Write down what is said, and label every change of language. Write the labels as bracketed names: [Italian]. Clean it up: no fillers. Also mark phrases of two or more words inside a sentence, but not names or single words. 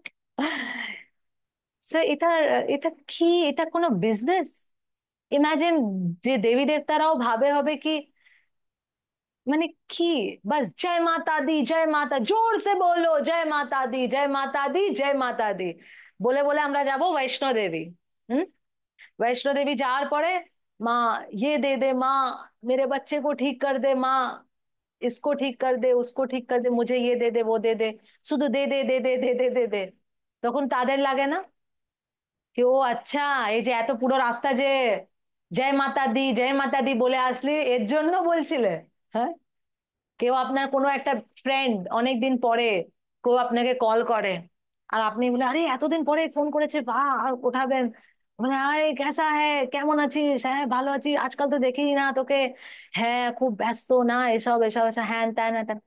[Bangla] So এটা, এটা কি, এটা কোনো বিজনেস? ইমাজিন যে দেবী দেবতারাও ভাবে হবে কি, মানে কি, বাস [Hindi] जय माता दी, जय माता, ज़ोर से बोलो जय माता दी, जय माता दी, जय माता दी [Bangla] বলে বলে আমরা যাব বৈষ্ণো দেবী। হুম। वैष्णो देवी যাওয়ার পরে, [Hindi] माँ ये दे दे माँ, मेरे बच्चे को ठीक कर दे माँ, इसको ठीक कर दे, उसको ठीक कर दे, मुझे ये दे दे, वो दे दे, [Bangla] শুধু দে দে দে দে দে দে দে দে। তখন তাদের লাগে না কি ও আচ্ছা, এই যে এত পুরো রাস্তা যে [Hindi] जय माता दी जय माता दी [Bangla] বলে আসলে এর জন্য বলছিলে? হ্যাঁ, কেউ আপনার কোনো একটা ফ্রেন্ড অনেকদিন পরে কেউ আপনাকে কল করে, আর আপনি বলে আরে এতদিন পরে ফোন করেছে, বা আর ওঠাবেন, মানে [Hindi] अरे कैसा है, [Bangla] কেমন আছিস, হ্যাঁ ভালো আছি, আজকাল তো দেখি না তোকে, হ্যাঁ খুব ব্যস্ত না, এসব এসব এসব হ্যান ত্যান হ্যান ত্যান।